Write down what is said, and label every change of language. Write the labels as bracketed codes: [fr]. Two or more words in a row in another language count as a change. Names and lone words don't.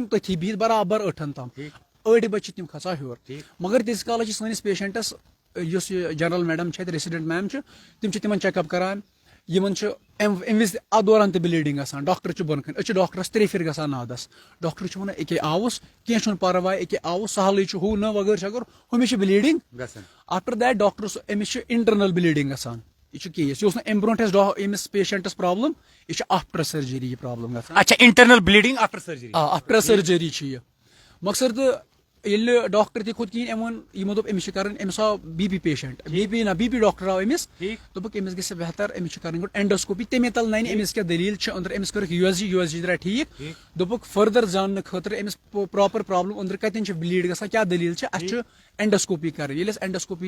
[ks] تٔتھی بِہِتھ برابر 8 تام 8 بجے چھِ تِم کھسان ہیوٚر مگر تیٖتِس کالس چھِ سٲنِس پیشنٹس یُس یہِ جنرل میڈم چھِ اتہِ [en] resident ma'am [ks] چھِ تِم چھِ تِمن [en] check up [ks] کران یِمن چھُ امہِ وِزِ اتھ دوران تہِ بلیٖڈنگ گژھان ڈاکٹر چھُ بۄن کَنۍ أسۍ چھِ ڈاکٹرس 3 پھِرِ گژھان نادس ڈاکٹر چھُ ونان أکے آوُس کینٛہہ چھُنہٕ پرواے أکے آوُس سہلٕے چھُ ہُہ نہٕ وغٲر شغٲر ہُمِس چھِ [en] bleeding after that [ks] ڈاکٹر أمِس چھِ [en] internal bleeding [ks] گژھان یہ کیس یہ اوس نہٕ امہِ برونٛٹھ اَسہِ أمِس پیشنٹس پرابلم یہ چھِ [en] after surgery [ks] یہ پرابلم گژھان [en] اچھا internal bleeding after surgery after surgery [ks] چھِ یہِ مقصد تہٕ ییٚلہِ ڈاکٹر تہِ کھوٚت کِہیٖنۍ أمۍ ووٚن یِمو دوٚپ أمِس چھِ کَرٕنۍ أمِس آو [en] BP patient BP doctor [ks] آو أمِس دوٚپُکھ أمِس گژھِ بہتر أمِس چھِ کَرٕنۍ گۄڈٕ اینڈوسکوپی تَمے تل نَنہِ أمِس کیٛاہ دٔلیٖل چھِ أنٛدرٕ أمِس کٔرٕکھ یوٗ ایس جی درٛاے ٹھیٖک دوٚپُکھ فٔردر زاننہٕ خٲطرٕ أمِس [en] proper problem [ks] أنٛدرٕ کَتٮ۪ن چھِ بلیٖڈ گژھان کیٛاہ دٔلیٖل چھِ اَسہِ چھُ اینڈوسکوپی کَرٕنۍ ییٚلہِ اَسہِ اینڈوسکوپی